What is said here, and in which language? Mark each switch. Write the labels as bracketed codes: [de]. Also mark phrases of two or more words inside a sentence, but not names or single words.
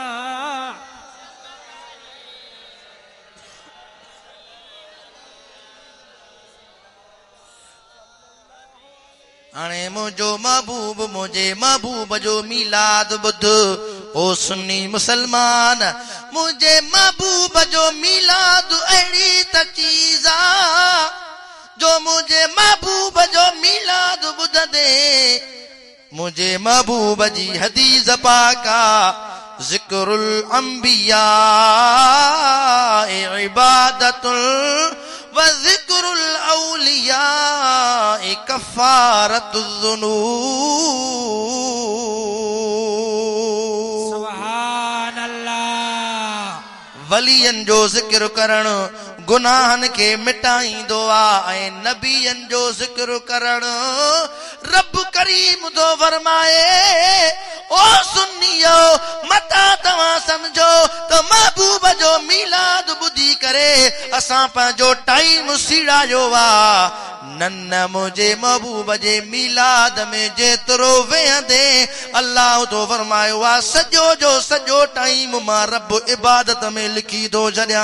[sd] हाणे मुंहिंजो महबूब जो मीलाद ॿुध ओ सुन्नी मुसलमान मुंहिंजे महबूब जो मीलाद अहिड़ी त चीज़ आहे जो मुंहिंजे महबूब जो मीलाद ॿुधंदे मुंहिंजे महबूब जी हदीस पाका [ar] ذكر الأنبياء عبادة وذكر الأولياء كفارة الذنوب سبحان الله [sd] वलियन जो ज़िक्र करण गुनाहन के मिटाईंदो आहे ऐं नबियन जो ज़िक्र करण रब करीम तो फरमाए ओ सुन्नियो मता तव्हां समझो तो महबूब जो मीलाद ॿुधी करे असां पंहिंजो टाइम सीड़ायो आहे न मुंहिंजे महबूब जे मीलाद में जेतिरो वेहंदे अल्लाह तो फरमायो आहे सॼो जो सॼो टाइम मां रब इबादत में लिखी थो छॾियां